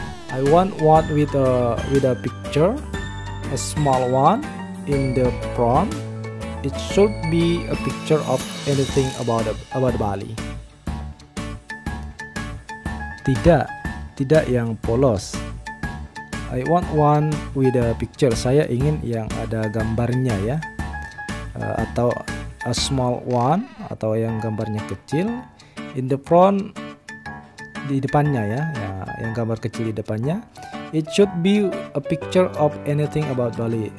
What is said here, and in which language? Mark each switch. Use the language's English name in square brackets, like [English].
[English] I want one with a picture, a small one in the front. It should be a picture of anything about Bali. [Indonesian] Tidak yang polos. [English] I want one with a picture. [Indonesian] Saya ingin yang ada gambarnya ya, atau [English] a small one, [Indonesian] atau yang gambarnya kecil. [English] In the front, [Indonesian] di depannya ya, yang gambar kecil di depannya. [English] It should be a picture of anything about Bali.